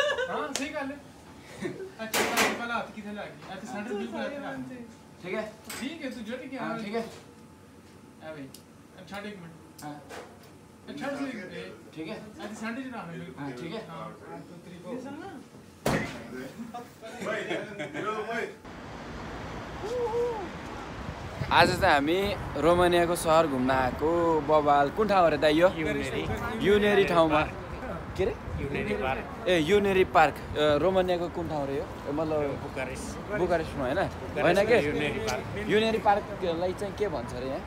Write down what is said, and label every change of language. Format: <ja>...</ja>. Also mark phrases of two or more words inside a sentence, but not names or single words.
<hi>हां सही गल है अच्छा पहले हाथ किथे लगी अच्छा सेंटर बिल्कुल ठीक है तू जो कि हां ठीक है आ भाई अच्छा एक मिनट हां अच्छा ठीक है अच्छा सेंटर जी रहा है हां ठीक है हां 1 2 3 4 ना</hi> <ne>आज चाहिँ हामी रोमानियाको सहर घुम्न आएको बबाल कुन ठाउँ अरे दाइ यो युनेरी ठाउँमा के रे ए युनेरी पार्क रोमानियाको कुन ठाउँ रे यो मतलब बुकारेस्टमा होइन के युनेरी पार्कलाई चाहिँ के भन्छ अरे यहाँ</ne>